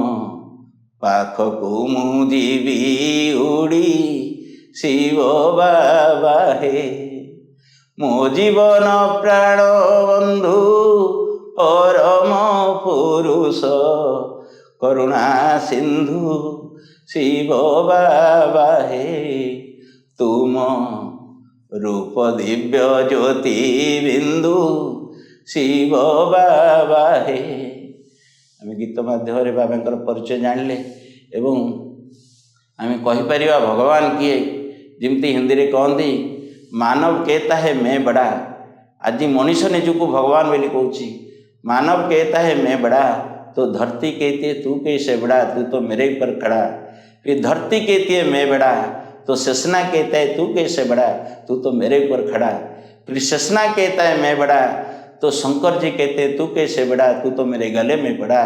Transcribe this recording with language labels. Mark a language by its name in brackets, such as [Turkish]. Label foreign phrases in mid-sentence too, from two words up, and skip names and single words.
[Odia] ପାଖକୁ ମୁଁ ଯିବି ଉଡ଼ି ଶିବ ବାବା ହେ ମୋ ଜୀବନ ପ୍ରାଣ ବନ୍ଧୁ ପରମ ପୁରୁଷ କରୁଣା ସିନ୍ଧୁ ଶିବ ବାବା ହେ ତୁମ ରୂପ ଦିବ୍ୟ ଜ୍ୟୋତି ବିନ୍ଦୁ ଶିବ ବାବା ହେ। ଆମେ ଗୀତ ମାଧ୍ୟମରେ ବାବାଙ୍କର ପରିଚୟ ଜାଣିଲେ ଏବଂ ଆମେ କହିପାରିବା ଭଗବାନ କିଏ। ଯେମିତି ହିନ୍ଦୀରେ କହନ୍ତି ମାନବ [Hindi] कहता है मैं बड़ा। [Odia] ଆଜି ମଣିଷ ନିଜକୁ ଭଗବାନ ବୋଲି କହୁଛି। [Hindi] ମାନବ कहता है मैं बड़ा तो धरती कहती है तू कैसे बड़ा तू तो मेरे ऊपर खड़ा। फिर धरती कहती है मैं बड़ा तो शेषना कहता है तू कैसे बड़ा तू तो मेरे ऊपर खड़ा। फिर शेषना कहता है मैं बड़ा तो शंकर जी कहते हैं तू कैसे बड़ा तू तो मेरे गले में पड़ा।